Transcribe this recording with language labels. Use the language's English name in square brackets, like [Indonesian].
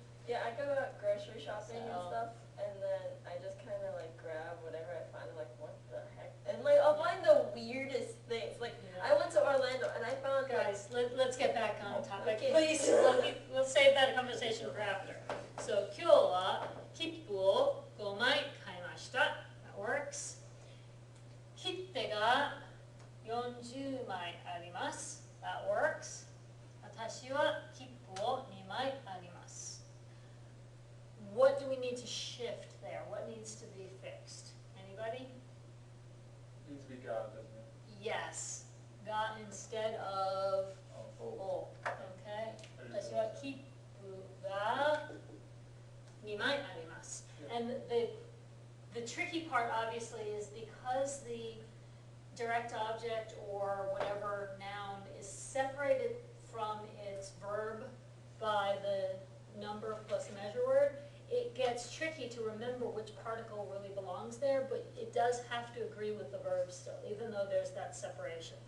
[English] Yeah, I go out grocery shopping and So- stuff, and then I just kind of like grab whatever I find, like what the heck, and like I'll find the weirdest things. Like I went to Orlando and I found like Guys, let's get back on topic, Okay. please. We'll save that conversation for after. [Japanese] So, 今日は切符を5枚買いました。 [English] That works. [Japanese] 切手が40枚あります。 [English] That works. [Japanese] 私は切符を2枚あります。 [English] What do we need to shift there? What needs to be fixed? Anybody? Needs to be God, doesn't it? Yes. Got instead of Oh, お。Okay? There's [Japanese] 私は切符が2枚あります。 [English] And the tricky part obviously is because the direct object or whatever noun is separated from its verb by the number plus measure word, it gets tricky to remember which particle really belongs there, but it does have to agree with the verb still, even though there's that separation.